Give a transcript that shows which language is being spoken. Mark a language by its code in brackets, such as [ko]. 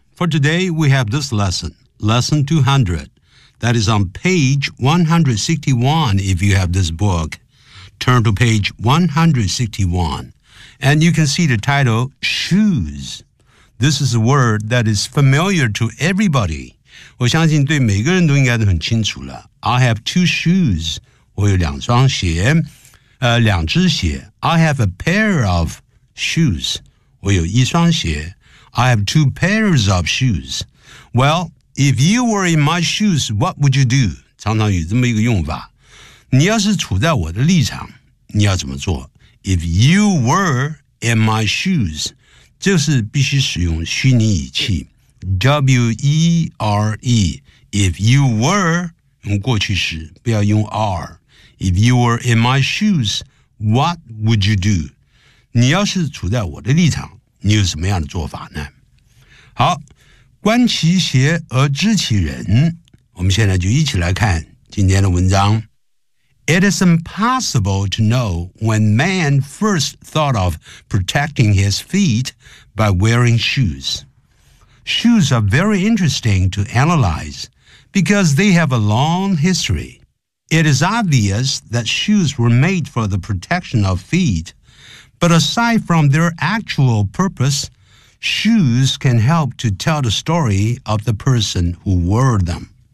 [en] For today, we have this lesson, lesson 200. That is on page 161 if you have this book. Turn to page 161. And you can see the title, shoes. This is a word that is familiar to everybody. [zh] 我相信对每个人都应该都很清楚了。 [en] I have two shoes. [zh] 我有两双鞋，两只鞋。 [en] I have a pair of shoes. [zh] 我有一双鞋。 [en] I have two pairs of shoes. Well, if you were in my shoes, what would you do? [zh] 常常有这么一个用法。你要是处在我的立场，你要怎么做？ [en] If you were in my shoes, [zh] 就是必须使用虚拟语气 [en] W-E-R-E. If you were, [zh] 用过去时不要用 are. [en] If you were in my shoes, what would you do? [zh] 你要是处在我的立场，你有什么样的做法呢？好，观其鞋而知其人，我们现在就一起来看今天的文章。 [en] It is impossible to know when man first thought of protecting his feet by wearing shoes. Shoes are very interesting to analyze because they have a long history. It is obvious that shoes were made for the protection of feet, but aside from their actual purpose, shoes can help to tell the story of the person who wore them.